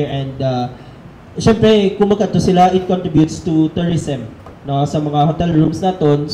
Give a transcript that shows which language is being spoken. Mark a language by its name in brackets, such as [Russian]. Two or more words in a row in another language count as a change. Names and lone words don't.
[Hiligaynon] And syempre kung magkato sila, [English] it contributes to tourism, no, [Hiligaynon] sa mga hotel rooms naton.